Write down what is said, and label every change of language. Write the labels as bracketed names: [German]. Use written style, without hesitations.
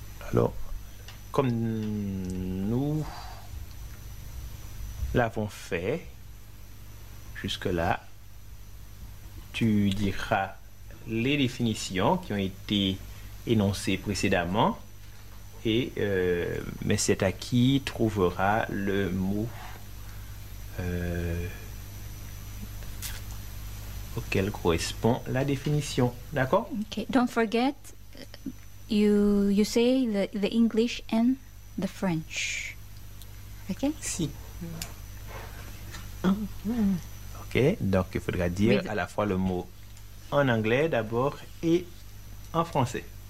[French] Alors, comme nous l'avons fait jusque-là, tu diras les définitions qui ont été énoncées précédemment. Et mais c'est à qui trouvera le mot auquel correspond la définition, d'accord? [English] Okay. Don't forget, you say the English and the French, okay? [French] Si. Ok, donc il faudra dire à la fois le mot en anglais d'abord et en français.